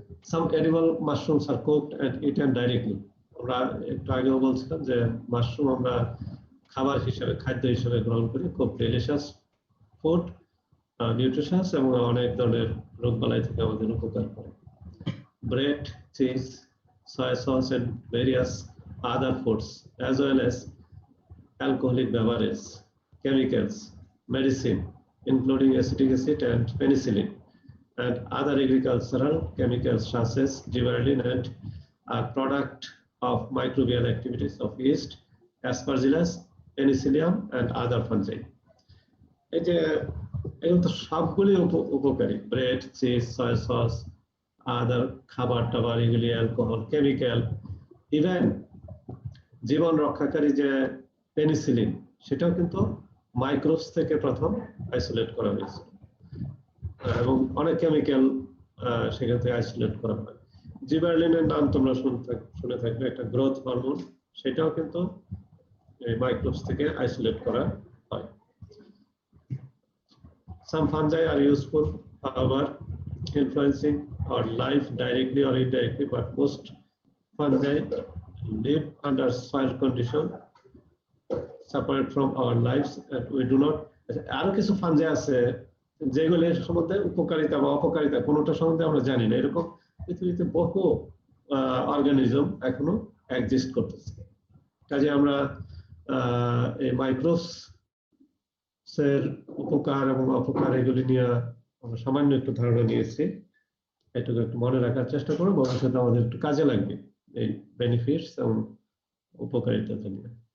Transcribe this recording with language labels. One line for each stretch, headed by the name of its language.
English: Some edible mushrooms are cooked and eaten directly.
Bangla: আমরা একটু আগেও বলছিলাম যে মাশরুম আমরা খাবার হিসেবে, খাদ্য হিসেবে গ্রহণ করি, খুব ডেলিশিয়াস ফুড, নিউট্রিশনাস এবং অনেক ধরনের রোগবালাই থেকে আমাদের উপকার করে।
English: Bread, cheese, soy sauce and various other foods, as well as alcoholic beverages, chemicals, medicine, including acetic acid and penicillin, and other agricultural chemicals such as gibberellin, and are product of microbial activities of yeast, aspergillus, penicillium, and other fungi.
Bangla: এই যে এগুলো তো সবগুলি উপকারী, bread, cheese, soya sauce, আদার খাবার টাবার, এগুলি alcohol, chemical, even জীবন রক্ষাকারী যে পেনিসিলিন, সেটাও কিন্তু মাইক্রোবস থেকে প্রথম আইসোলেট করা হয়েছে, এবং অনেক কেমিক্যাল সেখান থেকে আইসোলেট করা হয়। জিবারলিনের নাম তোমরা শুনে থাকবে, একটা গ্রোথ হরমোন, সেটাও কিন্তু মাইক্রোবস থেকে আইসোলেট করা হয়।
English: Some fungi are useful, however, influencing our life directly or indirectly, but most fungi live under soil condition separate from our lives, and we do not.
Bangla: আরো কিছু ফাঞ্জাই আছে যেগুলোর সম্বন্ধে উপকারিতা বা অপকারিতা কোনোটা সম্বন্ধে আমরা জানি না, এরকম পৃথিবীতে বহু অর্গানিজম এখনো এক্সিস্ট করতেছে। কাজে আমরা এই মাইক্রোবস এর উপকার এবং অপকার এগুলি নিয়ে আমরা সামান্য একটু ধারণা নিয়েছি, এটুকু একটু মনে রাখার চেষ্টা করবো, ভবিষ্যতে আমাদের একটু কাজে লাগবে এই বেনিফিটস এবং উপকারিতা নিয়ে।